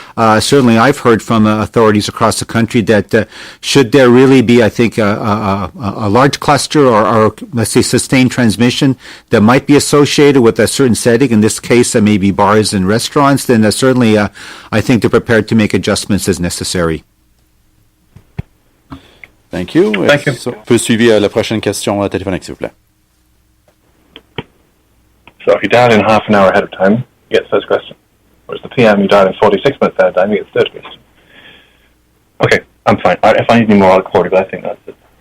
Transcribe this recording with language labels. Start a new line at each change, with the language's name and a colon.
English: Certainly I've heard from authorities across the country that should there really be, I think, a large cluster or let's say sustained transmission that might be associated with a certain setting, in this case maybe bars and restaurants, then certainly I think they're prepared to make adjustments as necessary. Thank you. Thank you.
French: On peut suivre la prochaine question téléphonique, s'il vous plaît.
English: So if you dial in half an hour ahead of time, you get the first question. Whereas the PM, you dial in 46 minutes ahead of time, you get the third question. Okay, I'm fine. If I need any more, I'll call you, but I think that's it.